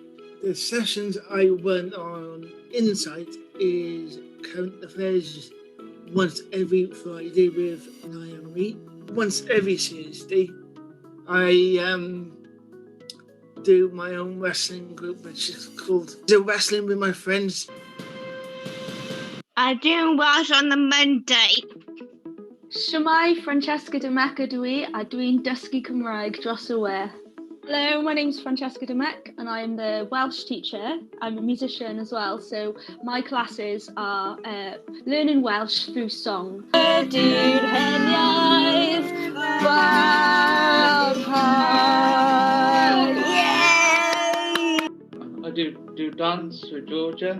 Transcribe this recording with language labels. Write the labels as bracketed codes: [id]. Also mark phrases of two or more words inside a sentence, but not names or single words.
[en] The sessions I run on Insight is current affairs once every Friday with Naomi. Once every Tuesday, I do my own wrestling group, which is called The Wrestling with My Friends. I do Welsh on the Monday. [cy] Shwmai, Francesca Domec ydw I, a dwi'n dysgu Cymraeg dros y we. [en] Hello, my name's Francesca Domec and I am the Welsh teacher. I'm a musician as well, so my classes are learning Welsh through song. I do dance with Georgia.